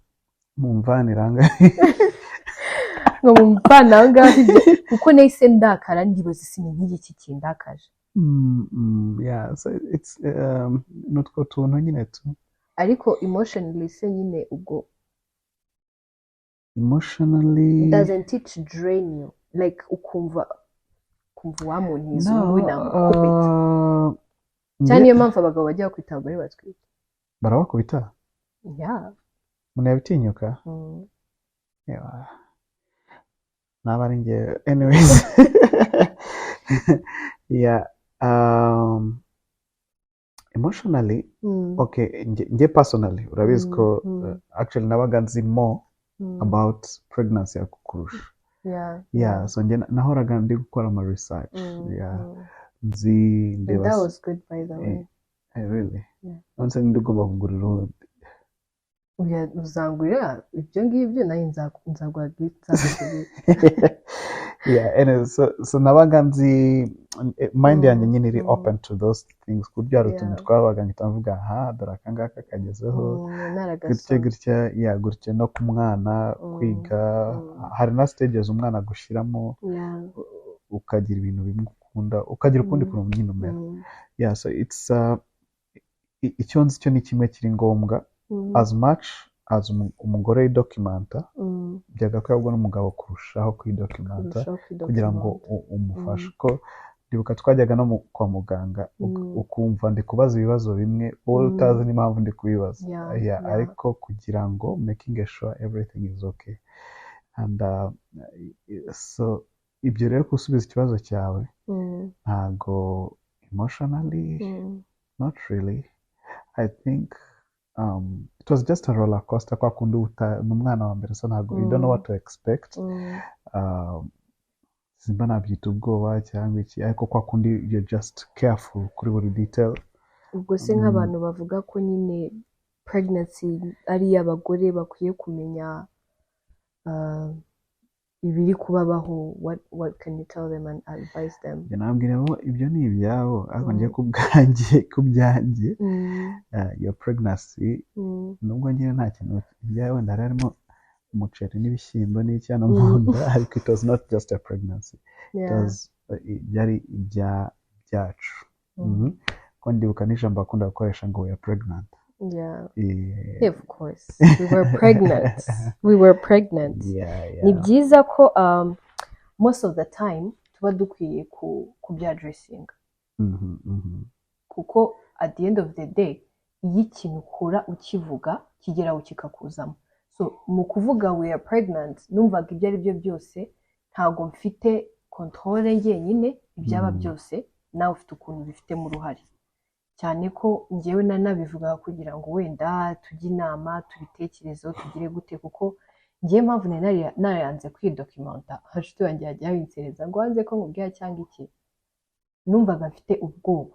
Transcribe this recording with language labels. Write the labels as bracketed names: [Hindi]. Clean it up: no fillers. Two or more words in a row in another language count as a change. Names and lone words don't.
[Kinyarwanda] mumvaniranga ngo mumvananga kuko nahise ndakara ndibaza isini nk'iki kindakaje [English] yeah so it's [Kinyarwanda] nutwo tuntu nyine tu ariko emotionally se nyine ubwo emotionally [English] doesn't it drain you like [Kinyarwanda] ukumva wa muntu izungu namukubita cyane niyo mpamvu abagabo bajya bakwita abagore batwite barabakubita umuntu yabitinyuka naba ari njye [English] anyways yeah emotionally okay [Kinyarwanda] njye personally urabizi ko actually nabaga nzi [English] more about pregnancy [Kinyarwanda] yakukurusha so njye nahoraga ndi gukora ama research nzi [English] ndeba that was good by the way [Kinyarwanda] really nonse ndigomba kugurira urundi uzangurira ibyo ngibyo nayo nzagura [English] anyway, so [Kinyarwanda] nabaga nzi mind yanjye nyine iri [English] open to those things [Kinyarwanda] kurya utuntu twabaga ngitavuga dore akangaka kagezeho gutya gutya no ku mwana kwiga hari na stages umwana gushiramo ukagira ibintu bimwe ukunda ukagira ukundi kuntu nyine umera [English] so it's [Kinyarwanda] icyo nzi cyo ni kimwe kiri ngombwa [English] as much as [Kinyarwanda] umugore yidocumenta byagakwiye ahubwo n'umugabo kurushaho kwidocumenta kugira ngo umufashe ko ndibuka twajyaga no kwa muganga ukumva ndi kubaza ibibazo bimwe wowe utazi n'impamvu ndi kubibaza ariko kugira ngo [English] making sure everything is okay and so [Kinyarwanda] ibyo rero gusubiza ikibazo cyawe ntago [English] emotionally not really I think it was just a roller coaster [Kinyarwanda] kwa kundi n'umwana wa mbere so ntago [English] you don't know what to expect [Kinyarwanda] simba nabyita ubwoba cyangwa iki ariko kwa kundi [English] you're just careful [Kinyarwanda] kuri buri detail ubwo se nk'abantu bavuga ko nyine pregnancy ari iy'abagore bakwiye kumenya ibiri kubabaho, [English] what can you tell them and advise them? [Kinyarwanda] nabwira bo ibyo ni ibyabo ariko njye ku byanjye iyo pregnancy nubwo njye nta kintu ibyawe wenda harimo umuceri n'ibishyimbo n'iki hano mu nda ariko [English] it was not just a pregnancy, [Kinyarwanda] byari ibyacu. Ko ndibuka n'ijambo bakunda gukoresha ngo [English] we are pregnant. Of course we were pregnant. [Kinyarwanda] Ni byiza ko [English] most of the time [Kinyarwanda] tuba dukwiye kubyaddressinga kuko [English] at the end of the day [Kinyarwanda] iyo ikintu ukura ukivuga kigeraho kikakuzamo. So mu kuvuga [English] we are pregnant [Kinyarwanda] numvaga ibyo ari byo byose ntabwo mfite controle njyenyine ibyaba byose nawe ufite ukuntu bifitemo uruhare, cyane ko njyewe nanabivuga kugira ngo wenda tujye inama tubitekerezeho tugire gute, kuko njyewe mpamvu narayanze kwidokimenta hashuti wanjye yajya yinsereza ngo wanze ko nkubwira cyangwa iki, numvaga mfite ubwoba.